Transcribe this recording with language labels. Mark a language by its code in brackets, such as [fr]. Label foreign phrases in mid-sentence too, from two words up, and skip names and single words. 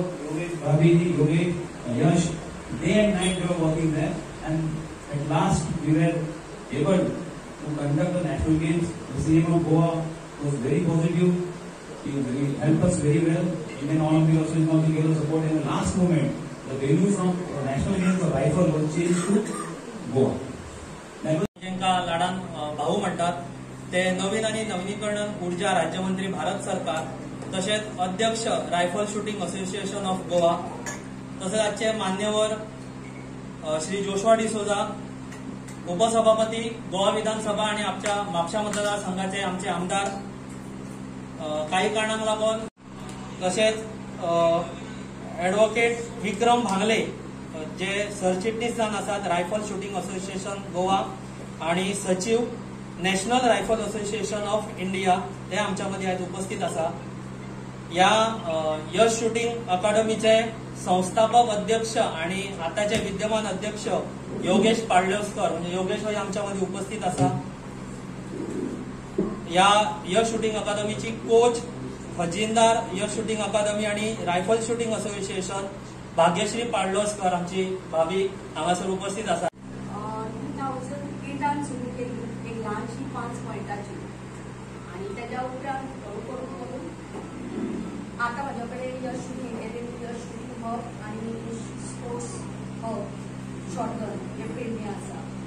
[en] Yogesh, Bhabiji, Yogesh, Yash, day and night they were working there, and at last we were able to conduct the national games. The CM of Goa was very positive. He helped us very well. Indian Olympic Association also gave us support. In the last moment, the venue from national games of rifle was changed to Goa. [mr] ज्यांका लाडान भाऊ म्हणतात ते नवीन आणि नवीनीकरण ऊर्जा राज्यमंत्री भारत सरकार, तसेच अध्यक्ष रायफल शूटिंग असोसिएशन ऑफ गोवा, तसेच आजचे मान्यवर श्री जोशवा डिसोजा, उपसभापती गोवा विधानसभा आणि आमच्या म्हापशा मतदारसंघाचे आमचे आमदार, काही कारणांक लागून तसेच ॲडव्होकेट विक्रम भांगले जे सरचिटणीस जावन आसात रायफल शूटिंग असोसिएशन गोवा आणि सचिव नॅशनल रायफल असोसिएशन ऑफ इंडिया, ते आमच्या मध्ये आज उपस्थित आसा. या यश शूटिंग अकादमीचे संस्थापक अध्यक्ष आणि आताचे विद्यमान अध्यक्ष योगेश पाडळसकर, म्हणजे योगेश भाई आमच्या मध्ये उपस्थित आसा. या यश शूटिंग अकादमीची कोच, खजिनदार यश शूटिंग अकादमी आणि रायफल शूटिंग असोसिएशन भाग्यश्री पाडळसकर आमची भाभी हांगासर उपस्थित आसा. 2008 सुरू केली एक लहानशी 5 पॉइंटाची आणि त्याच्या उपरांत करून आता माझ्याकडे यश शूटिंग अकॅडमी, यश शूटिंग हब आणि स्पोर्ट्स हब शॉटगन हे पेडणे आसा.